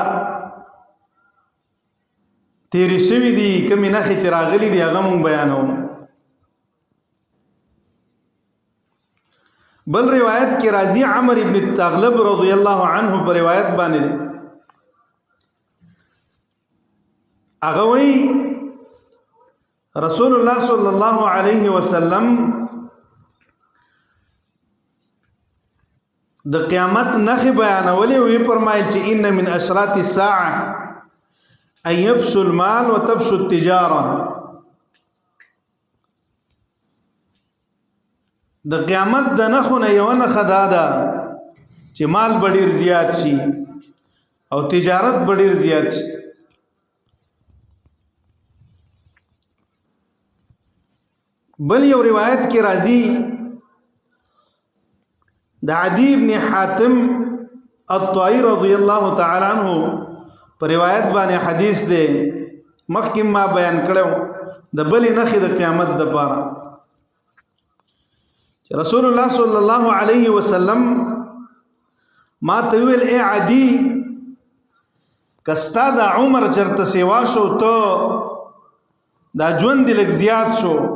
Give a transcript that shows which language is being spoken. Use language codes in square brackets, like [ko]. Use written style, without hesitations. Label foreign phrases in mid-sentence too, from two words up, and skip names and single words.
[ps] تیری شوی دي کوم نخي چې راغلي دي هغه مونږ بیانو بل روایت کې راضی عمر ابن تغلب [ar] رضی الله عنه [ps] پر روایت باندې هغه وی [ar] رسول الله صلی الله علیه وسلم [ps] د قیامت نخ بیانولې وی فرمایل چې [ar] ان من اشراط الساعه ان يفشو المال وتفشو التجاره [ps] د قیامت د نخونه یو نه خدادا چې مال ډیر زیات شي او تجارت ډیر زیات شي بل یو روایت کې راځي د عدی ابن حاتم الطائي [ar] رضی الله تعالی عنہ [ps] پر روایت باندې حدیث دی مخکې ما بیان کړو د بلې نخې د قیامت د پاره [ar] رسول الله صلی الله علیه وسلم [ps] ما ته ویل اے عدی کستا د عمر چرته سیوا شو ته دا ژوند لږ زیات شو